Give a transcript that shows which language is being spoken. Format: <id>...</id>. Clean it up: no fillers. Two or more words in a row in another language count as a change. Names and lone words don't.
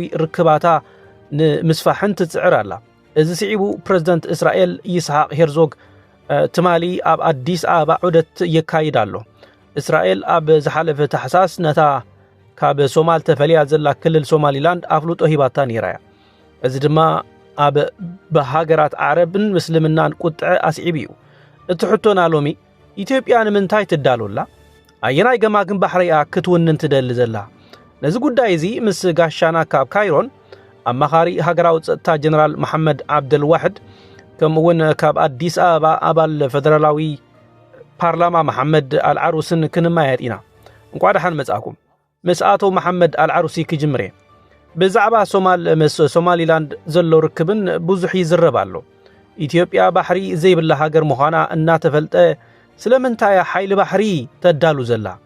<ti>ርክባታ ንምስፋሕን ትጽዕር ኣላ። እዚ ስዒቡ ፕረዚደንት እስራኤል ይስሐቅ ሄርዞግ ትማሊ ኣብ አዲስ አበባ ዑደት የካይድ ኣሎ። እስራኤል ኣብ ዝሓለፈ ተሕሳስ ነታ ካብ ሶማል ተፈልያ ዘላ ክልል ሶማሊላንድ ኣፍሉጦ ሂባታ ነይራያ። እዚ ድማ ኣብ በሃገራት ዓረብን ምስልምናን ቁጥዕ ኣስዒብ እዩ። እቲ ሕቶና ሎሚ ኢትዮጵያ ንምንታይ ትዳሉላ? ኣየናይ ገማግን ባሕሪያ ክትውንን ትደሊ ዘላ? ነዚ ጉዳይ እዚ ምስ ጋሻና ካብ ካይሮን ኣማኻሪ ሃገራዊ ጸጥታ ጀነራል መሐመድ ዓብደልዋሕድ ከምውን ካብ አዲስ አበባ አባል ፌደራላዊ ፓርላማ መሐመድ አልዓሩስን ክንማያጢና እንኳን ደሓን መጻኩም ምስ አቶ መሐመድ አልዓሩሲ ክጅምሬ ብዛዕባ ሶማሊላንድ ዘሎ ርክብን ብዙሕ ይዝረባሎ። ኢትዮጵያ ባሕሪ ዘይብላ ሃገር ምዃና እናተፈልጠ ስለምንታይ ኃይል ባሕሪ ተዳሉ ዘላ?</ti>